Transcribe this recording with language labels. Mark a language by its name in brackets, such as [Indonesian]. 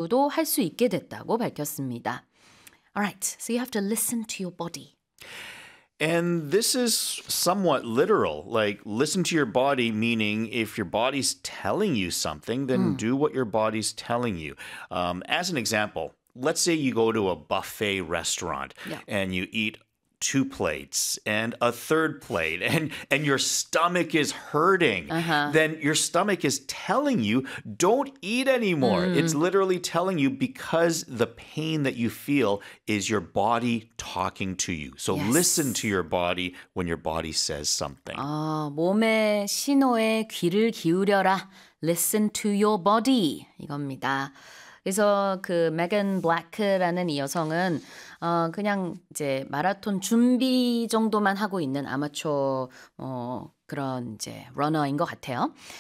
[Korean] 연구도 할 수 있게 됐다고 밝혔습니다. [English] All right, so you have to listen to your body. And this is somewhat literal. Like, listen to your body, meaning if your body's telling you something, then do what your body's telling you. As an example, let's say you go to a buffet restaurant and you eat two plates and a third plate and your stomach is hurting, then your stomach is telling you, don't eat anymore. Mm. It's literally telling you because the pain that you feel is your body talking to you. So listen to your body when your body says something. [Korean] 아, 몸의 신호에 귀를 기울여라. [English] Listen to your body. [Korean] 이겁니다. 그래서 그 Megan Black라는 이 여성은 그냥 이제 마라톤 준비 정도만 하고 있는 아마추어 그런 이제 러너인 것 같아요.